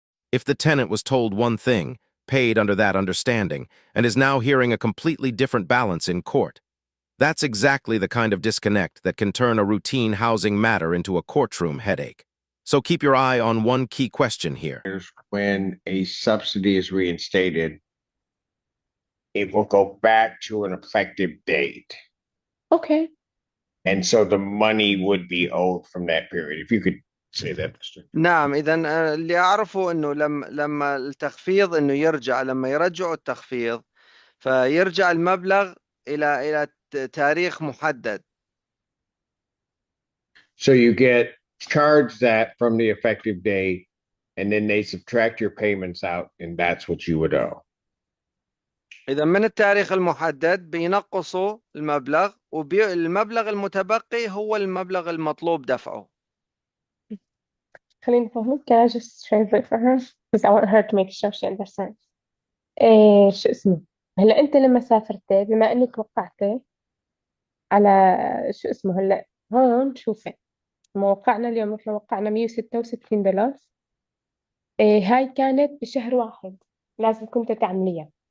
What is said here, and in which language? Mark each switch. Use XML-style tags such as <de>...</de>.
<en>If the tenant was told one thing, paid under that understanding, and is now hearing a completely different balance in court, that's exactly the kind of disconnect that can turn a routine housing matter into a courtroom headache. So keep your eye on one key question here. When a subsidy is reinstated, it will go back to an effective date. Okay. And so the money would be owed from that period. If you could say that, Mr.</en> <ar>نعم، إذا اللي أعرفه إنه لما التخفيض إنه يرجع، لما يرجعوا التخفيض فيرجع المبلغ إلى تاريخ محدد.</ar> <en>So you get charged that from the effective date, and then they subtract your payments out, and that's what you would owe.</en> <ar>إذا من التاريخ المحدد بينقصوا المبلغ، والمبلغ المتبقي هو المبلغ المطلوب دفعه. خليني أفهمك.</ar> <en>Can I just translate for her? Because I want her to make sure she understands.</en> <ar>شو اسمه؟ هلا أنت لما سافرت بما إنك وقعت على شو اسمه هلا هون شوفي موقعنا اليوم إحنا وقعنا $166. هاي كانت بشهر واحد لازم كنت تعمليها.</ar>